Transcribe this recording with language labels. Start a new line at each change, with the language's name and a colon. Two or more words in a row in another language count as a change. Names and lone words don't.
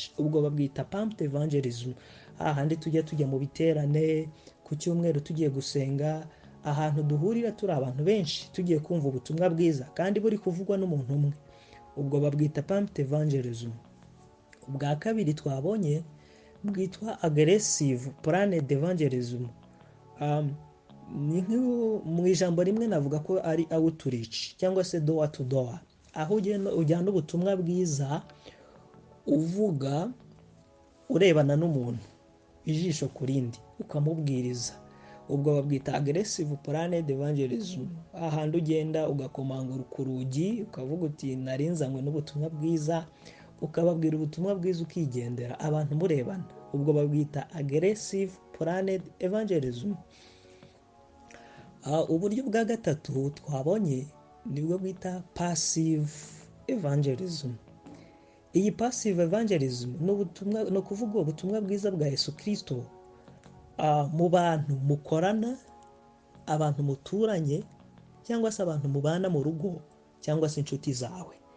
Kinyarwanda: Ubwo babwita
English: pumped evangelism.
Kinyarwanda: Ahandi tujya mu biterane, ku cyumweru tugiye gusenga, ahantu duhurira turi abantu benshi tugiye kumva ubutumwa bwiza kandi buri kuvugwa n'umuntu umwe, ubwo babwita
English: pumped evangelism.
Kinyarwanda: Ubwa kabiri twabonye bwitwa
English: aggressive planned evangelism.
Kinyarwanda: Mu ijambo rimwe navuga ko ari outreach cyangwa se
English: door to door,
Kinyarwanda: aho ujyana ubutumwa bwiza uvuga urebana n'umuntu ijisho ku rindi ukamubwiriza. Ubwo babwita
English: aggressive planned evangelism.
Kinyarwanda: Ahandi ugenda ugakomanga ku rugi ukavuga uti narinzanywe n'ubutumwa bwiza, ukababwira ubutumwa bwiza ukigendera abantu murebana. Ubwo babwita
English: aggressive planned evangelism.
Kinyarwanda: Uburyo bwa gatatu twabonye nibwo bita
English: passive evangelism.
Kinyarwanda: Iyi
English: passive evangelism
Kinyarwanda: no kuvuga ubutumwa bwiza bwa Yesu Kristo mu bantu mukorana, abantu muturanye, cyangwa se abantu mubana mu rugo cyangwa se inshuti zawe.